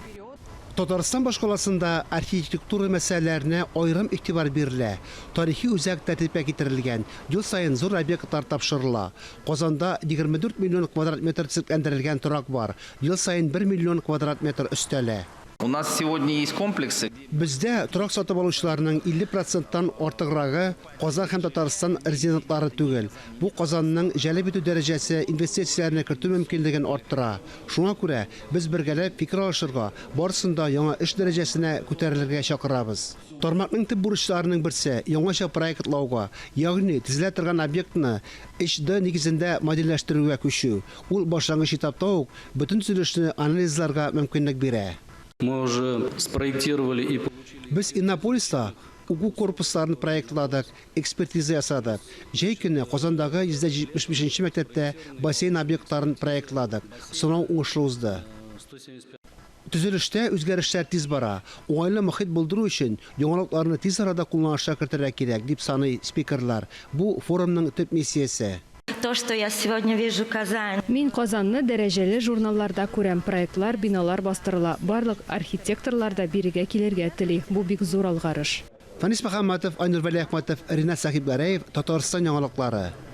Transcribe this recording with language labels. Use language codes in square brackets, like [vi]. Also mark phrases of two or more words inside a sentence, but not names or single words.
[tt] Татарстан башкаласында архитектура мәсьәләләренә аерым игътибар бирелә. Тарихи үзәк тәртипкә китерелгән, ел сайын зур объектлар тапшырыла. Казанда 24 миллион квадрат метр төзекләндерелгән торак бар. Ел сайын 1 миллион квадрат метр өстәлә. [ru] У нас сегодня есть комплексы. [tt] Бездә торак сатып алучыларның 50%-тан артыграгы Казан һәм Татарстан резидентлары түгел. Бу Казанның җәлеп итү дәрәҗәсе инвестицияләрне кертү мөмкинлеген арттыра. Шуңа күрә без бергәләп фикер алышырга, барысында яңа эш дәрәҗәсенә күтәрелергә чакырабыз. Тармакның төп бурычларының берсе яңача проектлауга, ягъни төзелә торган объектны HD нигезендә модельләштерүгә күчү. Ул башлангыч этапта ук бөтен төзелешне анализларга мөмкинлек бирә. [ru] Мы уже спроектировали и [tt] Без Иннополиста уку корпусларын проектладык, экспертиза ясадык. Җәй көне Казандагы 175-нче мәктәптә бассейн объектларын проектладык. Сынау уңышлы узды. Төзелештә үзгәрешләр тиз бара. Уңайлы мохит булдыру өчен яңалыкларны тиз арада кулланышка кертергә кирәк, дип саный спикерлар. Бу форумның төп миссиясе. [ru] То, что я сегодня вижу Казань. [tt] Мин Казанны дәрәҗәле журналларда күрәм. Проектлар, биналар бастырыла. Барлык архитекторлар да бирегә килергә тели. Бу бик зур алгарыш. Фанис Мөхәммәтов, Айнур Вәли Әхмәтов, Ринат Сахибгәрәев, Татарстан яңалыклары.